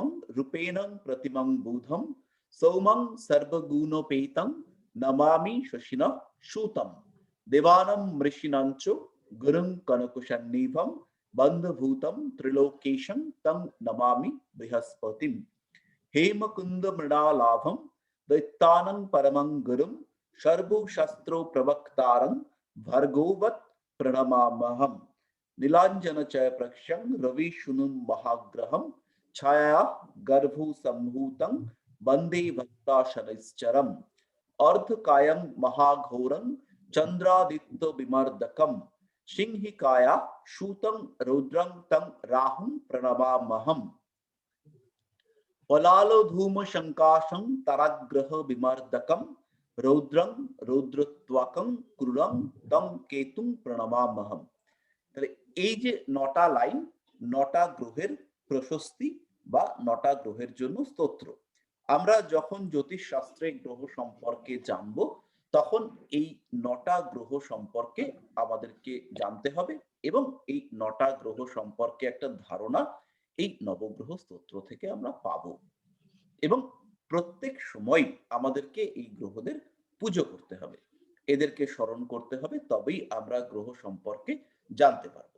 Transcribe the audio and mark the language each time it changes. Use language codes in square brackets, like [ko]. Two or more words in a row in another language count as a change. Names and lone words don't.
[sa] রূপেণং প্রতিমং বুধম সৌমং সর্বগুণোপেতং নমামি শশিন সুতম দেবানম মৃষিণঞ্চ গুরুং কনকুশন্নিভম বন্ধভূতম ত্রিলোকেশং তং নমামি বৃহস্পতিম হেমকুন্দ মৃণালাভম দৈত্যানং পরমং গুরুম সর্বশস্ত্র প্রবক্তারং ভর্গোবৎ প্রণমামহম नीलांजन चय प्रक्षं रवि शुनुम महाग्रहम छाया गर्भु संभूतं वंदे भक्ता शनैश्चरम अर्धकायं महाघोरं चंद्रादित्य विमर्दकम सिंहिकाया शूतं रुद्रं तं राहुं प्रणमामहम्। পলালো ধূম শঙ্কাশং তারাগ্রহ বিমার্দকম রৌদ্রং রৌদ্রত্বাকং ক্রুরং তং কেতুং প্রণমামহম। [bn] তাহলে এই যে 9টা লাইন 9টা গ্রহের প্রশস্তি বা 9টা গ্রহের জন্য স্তোত্র। আমরা যখন জ্যোতিষ শাস্ত্রে গ্রহ সম্পর্কে জানবো তখন এই 9টা গ্রহ সম্পর্কে আমাদেরকে জানতে হবে এবং এই 9টা গ্রহ সম্পর্কে একটা ধারণা এই নবগ্রহ স্তোত্র থেকে আমরা পাবো এবং প্রত্যেক সময় আমাদেরকে এই গ্রহদের পুজো করতে হবে, এদেরকে স্মরণ করতে হবে, তবেই আমরা গ্রহ সম্পর্কে জানতে পারবো।